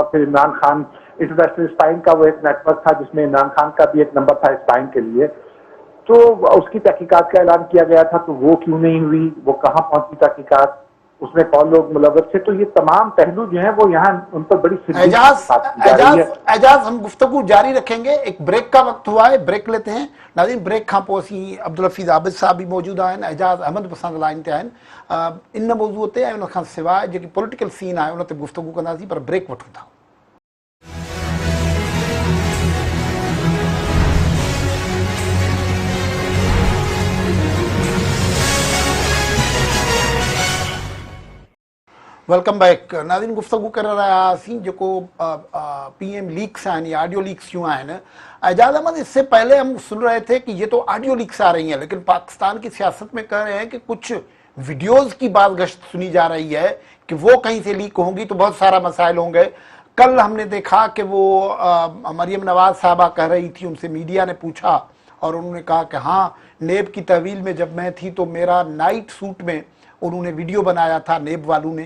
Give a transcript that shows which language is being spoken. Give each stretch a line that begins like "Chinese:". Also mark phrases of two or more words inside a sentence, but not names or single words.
Urdu: اور پھر عمران خان
English: international spying
Urdu: کا وہ ایک نیٹ ورک تھا جس میں عمران خان کا بھی ایک نمبر تھا سپائنگ کے لیے، تو اس کی تحقیقات کا اعلان کیا گیا تھا. تو وہ کیوں نہیں ہوئی، وہ کہاں پہنچی تحقیقات، اس میں کون لوگ ملوث تھے. تو یہ تمام پہلو جو ہیں وہ یہاں ان پر بڑی اعجاز ہم گفتگو جاری رکھیں گے۔ ایک بریک کا وقت ہوا ہے، بریک لیتے ہیں ناظرین.
Sindhi: ब्रेक खां पोइ असीं अब्दुल हफ़ीज़ आबिद साहब भी मौजूद आहिनि, एजाज अहमद पसंद लाइन ते आहिनि। इन मौज़ूअ ते ऐं उन खां सवाइ जेकी
English: political scene
Sindhi: आहे उन ते गुफ्तगू कंदासीं, पर ब्रेक वठूं था।
English: welcome back नाज़रीन।
Sindhi: गुफ्तगू कर रहा हुआसीं जेको
English: PM leaks
Sindhi: आहिनि या
English: audio leaks
Sindhi: जो आहिनि। एजाज अहमद,
Urdu: اس سے پہلے ہم سن رہے تھے کہ یہ تو
English: audio leaks
Urdu: آ رہی ہیں، لیکن پاکستان کی سیاست میں کہہ رہے ہیں کہ کچھ ویڈیوز کی بات گشت سنی جا رہی ہے کہ وہ کہیں سے لیک ہوں گی تو بہت سارا مسائل ہوں گے. کل ہم نے دیکھا کہ وہ مریم نواز صاحبہ کہہ رہی تھی، ان سے میڈیا نے پوچھا اور انہوں نے کہا کہ ہاں، نیب کی تحویل میں جب میں تھی تو میرا
English: night suit
Urdu: میں انہوں نے ویڈیو بنایا تھا نیب والوں نے.